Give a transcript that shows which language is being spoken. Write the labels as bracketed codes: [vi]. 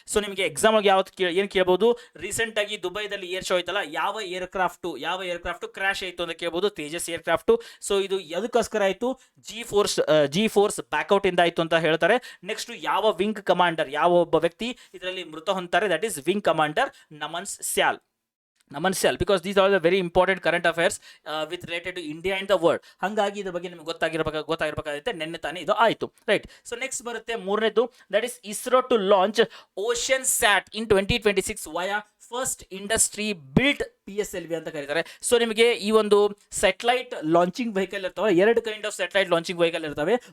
[kn] So ನಿಮಗೆ exam ಆಗಿ ಏನು ಕೇಳಬಹುದು, ರೀಸೆಂಟ್ ಆಗಿ ದುಬೈದಲ್ಲಿ ಏರ್ ಶೋ ಆಯ್ತಲ್ಲ, ಯಾವ ಏರ್ಕ್ರಾಫ್ಟ್ ಕ್ರಾಶ್ ಆಯಿತು ಅಂತ ಕೇಳಬಹುದು. ತೇಜಸ್ ಏರ್ಕ್ರಾಫ್ಟ್. ಸೊ ಇದು ಎದಕ್ಕೋಸ್ಕರ ಆಯಿತು, ಜಿ ಫೋರ್ಸ್ ಬ್ಯಾಕ್ಔಟ್ ಇಂದ ಆಯಿತು ಅಂತ ಹೇಳ್ತಾರೆ. ನೆಕ್ಸ್ಟ್ ಯಾವ ವಿಂಗ್ ಕಮಾಂಡರ್, ಯಾವ ಒಬ್ಬ ವ್ಯಕ್ತಿ ಇದರಲ್ಲಿ ಮೃತ ಹೊಂದ್ತಾರೆ, [en] that is wing commander [kn] Naman ಸ್ಯಾಲ್. [en] because these are the very important current affairs with related to India and the world. [kn] ಹಾಗಾಗಿ ಇದ್ರ ಬಗ್ಗೆ ನಿಮಗೆ ಗೊತ್ತಾಗಿರಬೇಕಾಗುತ್ತೆ. ನೆನ್ನೆ ತಾನೇ ಇದು ಆಯಿತು, ರೈಟ್. [en] so next [kn] ಬರುತ್ತೆ ಮೂರನೇದು, [en] that is ISRO to launch Oceansat in 2026 via first industry built PSLV [kn] ಅಂತ ಕರೀತಾರೆ. ಸೊ ನಿಮಗೆ ಈ ಒಂದು ಸ್ಯಾಟಲೈಟ್ ಲಾಂಚಿಂಗ್ ವೆಹಿಕಲ್ ಇರ್ತವೆ, ಎರಡು kind of satellite launching vehicle ಇರ್ತವೆ.